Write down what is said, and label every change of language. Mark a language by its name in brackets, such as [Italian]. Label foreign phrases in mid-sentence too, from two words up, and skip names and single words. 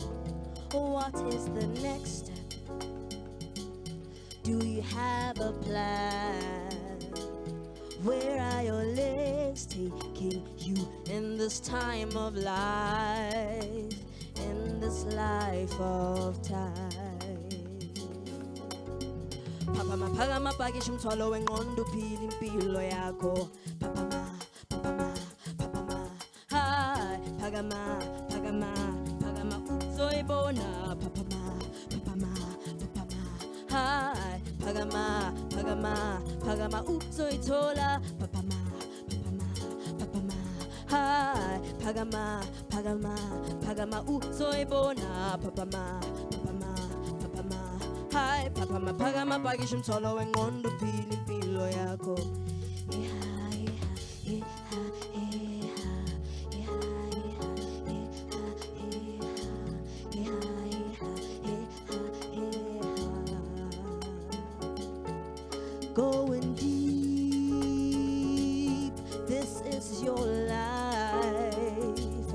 [English] What is the next step? Do you have a plan? Where are your legs taking you in this time of life? In this life of time. [Zulu] Papa ma phakama pakisha umthwalo wengqondo uphila impilo yakho. Papa ma hi phakama uzoyibona. Papa ma hi phakama uzoyithola. Papa ma hi phakama uzoyibona. Papa ma hi phakama pakisha umthwalo wengqondo uphila impilo yakho. [English] Going deep, this is your life.